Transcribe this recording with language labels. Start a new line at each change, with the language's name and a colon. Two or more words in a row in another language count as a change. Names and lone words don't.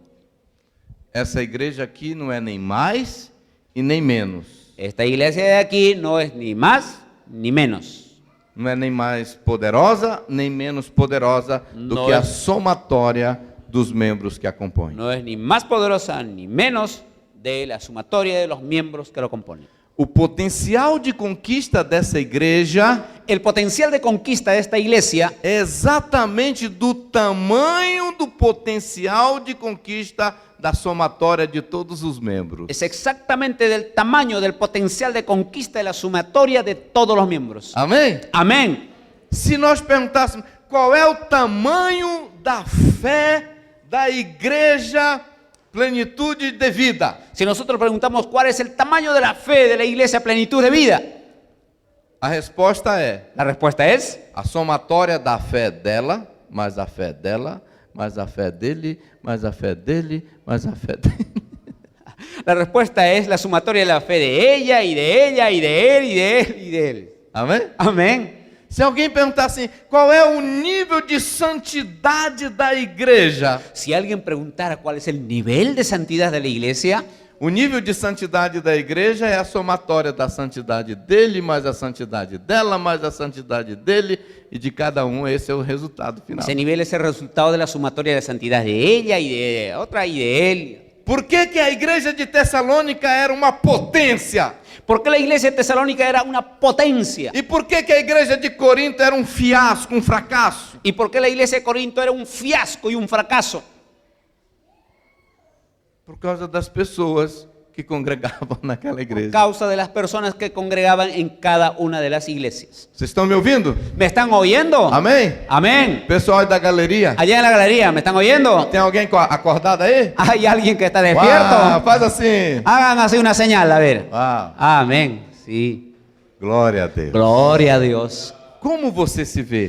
Portuguese: Essa igreja aqui não é nem mais e nem menos.
Spanish: Esta iglesia de aquí no es ni más ni menos.
Portuguese: Não é nem mais poderosa, nem menos poderosa do Não que é. a somatória dos membros que a compõem.
Spanish: No es ni más poderosa ni menos de la sumatoria de los miembros que lo componen.
Portuguese: O potencial de conquista dessa igreja
Spanish: El potencial de conquista de esta iglesia
Portuguese: é exatamente do tamanho do potencial de conquista da somatória de todos os membros.
Spanish: es exactamente del tamaño del potencial de conquista de la sumatoria de todos los miembros.
Portuguese: Amém?
Spanish: Amén.
Portuguese: Se nós perguntássemos qual é o tamanho da fé da igreja Plenitude de Vida,
Spanish: Si nosotros preguntamos cuál es el tamaño de la fe de la iglesia Plenitud de Vida,
Portuguese: a resposta é
Spanish: la respuesta es
Portuguese: a somatória da fé dela, mais a fé dela, mais a fé dele, mais a fé dele, mais a fé dele.
Spanish: La respuesta es la sumatoria de la fe de ella y de ella y de él y de él y de él.
Portuguese: Amém?
Spanish: Amén.
Portuguese: Se alguém perguntar assim, qual é o nível de santidade da igreja?
Spanish: Si alguien preguntara cuál es el nivel de santidad de la iglesia,
Portuguese: O nível de santidade da igreja é a somatória da santidade dele, mais a santidade dela, mais a santidade dele, e de cada um. Esse é o resultado final.
Spanish: ese nivel es el resultado de la sumatoria de la santidad de ella y de otra y de él.
Portuguese: Por que que a igreja de Tessalônica era uma potência?
Spanish: ¿Por qué la iglesia de Tesalónica era una potencia?
Portuguese: E por que que a igreja de Corinto era um fiasco, um fracasso?
Spanish: ¿Y por qué la iglesia de Corinto era un fiasco y un fracaso?
Portuguese: Por causa das pessoas que congregavam naquela
Spanish: Por
Portuguese: igreja.
Spanish: causa de las personas que congregaban en cada una de las iglesias.
Portuguese: Vocês estão me ouvindo?
Spanish: ¿Me están oyendo?
Portuguese: Amém?
Spanish: Amén.
Portuguese: Pessoal da galeria,
Spanish: Allá en la galería, ¿me están oyendo?
Portuguese: tem alguém acordado aí?
Spanish: ¿Hay alguien que está
Portuguese: Uau,
Spanish: despierto?
Portuguese: faz assim.
Spanish: Hagan así una señal, a ver.
Portuguese: Uau,
Spanish: Amén. Sí.
Portuguese: glória a Deus.
Spanish: Gloria a Dios.
Portuguese: Como você se vê?